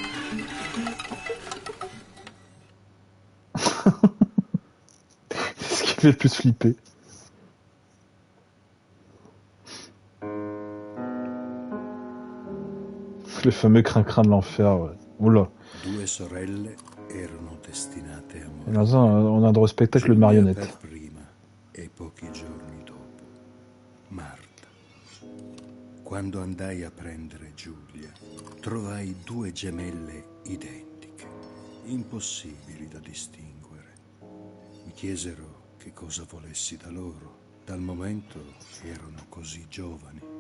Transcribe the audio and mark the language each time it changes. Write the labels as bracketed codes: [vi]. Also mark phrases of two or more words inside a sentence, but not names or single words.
[fr] C'est ce qui fait le plus flipper. Le fameux crin-crin de l'enfer, ouais. Oula. [it] Due sorelle erano destinate a [fr] Et [it] morire. [fr] maintenant, on a un droit au spectacle de [it] Giulia [fr] marionnettes. [it] per prima e pochi giorni dopo Marta. Quando andai a prendere Giulia, trovai due gemelle identiche, impossibili da distinguere. Mi chiesero che cosa volessi da loro, dal momento che erano così giovani.